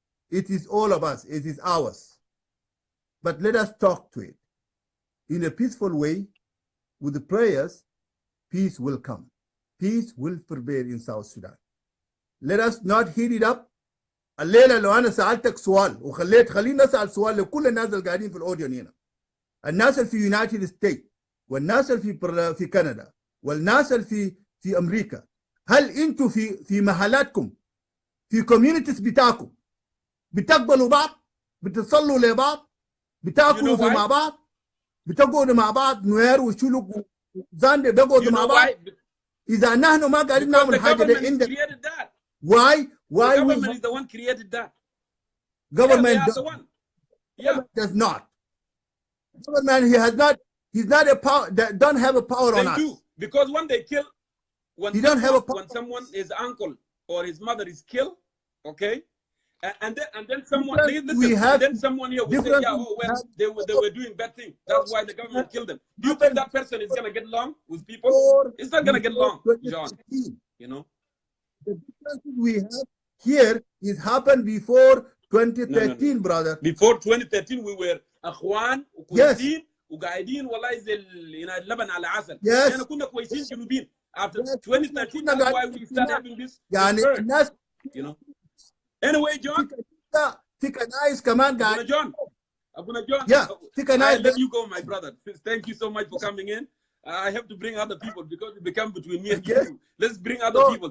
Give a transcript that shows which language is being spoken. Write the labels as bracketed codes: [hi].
[en] It is all of us. It is ours. But let us talk to it in a peaceful way. With the prayers, peace will come. Peace will prevail in South Sudan. Let us not heat it up. [ar] الليله لو انا سالتك سؤال خليني اسال سؤال لكل الناس اللي قاعدين في الاوديو هنا، الناس اللي في يونايتد ستيت والناس اللي في كندا والناس اللي في امريكا، هل انتم في محلاتكم في كوميونيتيز بتاعكم بتقبلوا بعض؟ بتصلوا لبعض؟ بتاكلوا مع بعض؟ بتقعدوا مع بعض نوير وشلوك وزاند بيقعدوا مع بعض؟ اذا نحن ما قاعدين نعمل حاجه ده عندنا. [en] Why the government is the one created that. Government the one. Does not. Government he's not a power that don't have a power on us. They do, because when they kill when someone his uncle or his mother is killed, okay? And then someone someone here will say, they were doing bad things. That's why the government killed them. Do you think that person is gonna get along with people? It's not gonna get along, John. You know? The difference we have here is happened before 2013, brother. Before 2013, we were [ar] اخوان وكويسين وقاعدين والله زي اللبن على عسل. [en] Yes. [ar] يعني كنا كويسين جنوبين. [en] After 2013, that's why we start having this. [ar] يعني الناس [en] you know. Anyway, John. [ar] في كنايس كمان قاعد. [en] Abuna John. Yeah. [ar] في كنايس. [en] I let you go, my brother. Thank you so much for coming in. I have to bring other people because it become between me and you. Let's bring other people.